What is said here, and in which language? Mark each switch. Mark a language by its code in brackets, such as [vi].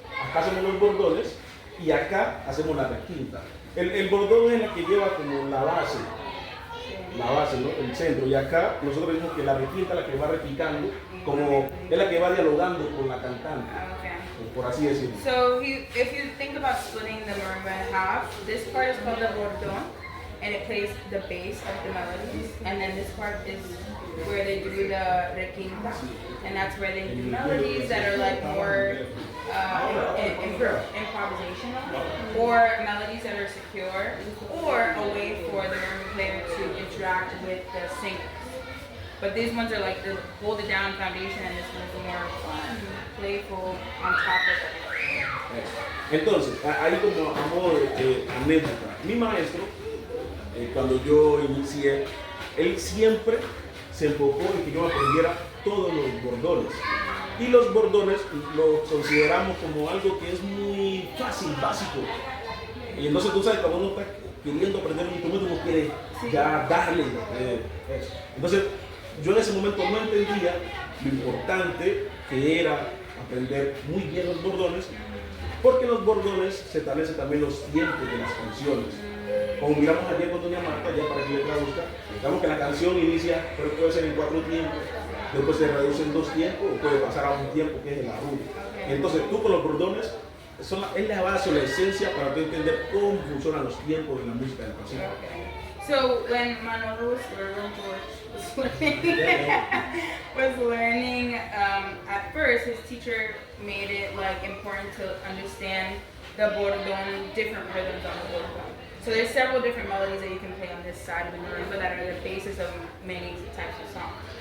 [es] Acá hacemos los bordones y acá hacemos la requinta. El bordón es la que lleva como la base, ¿no? El centro. Y acá nosotros decimos que la requinta es la que va replicando, como es la que va dialogando con la cantante. Por así decirlo. [en] So if you think about splitting the marimba in half, this part is called the bordón, and it plays the bass of the melodies, and then this part is where they do the requinta, and that's where they do melodies that are like more improvisational, or melodies that are secure, or a way for the marimba player to interact with the singers. But these ones are like the hold it down foundation, and this one's more fun, playful, on top of it. [es] Entonces, ahí como a modo de anécdota, mi maestro, cuando yo inicié, él siempre se enfocó en que yo aprendiera todos los bordones. Y los bordones los consideramos como algo que es muy fácil, básico. Y entonces tú sabes, cuando uno está queriendo aprender un instrumento, uno quiere ya darle eso. Entonces, yo en ese momento no entendía lo importante que era aprender muy bien los bordones, porque en los bordones se establecen también los tiempos de las canciones. Como miramos ayer con doña Marta, ya para que le traduzca, digamos que la canción inicia, pero puede ser en 4 tiempos, después se reduce en 2 tiempos, o puede pasar a un tiempo que es el arrullo. Entonces tú con los bordones, es la base o la esencia para tú entender cómo funcionan los tiempos de la música del Pacífico. [en] So when Manolo was learning, at first his teacher made it like important to understand the bordón, different rhythms on the bordón. So there's several different melodies that you can play on this side of the marimba that are the basis of many types of songs.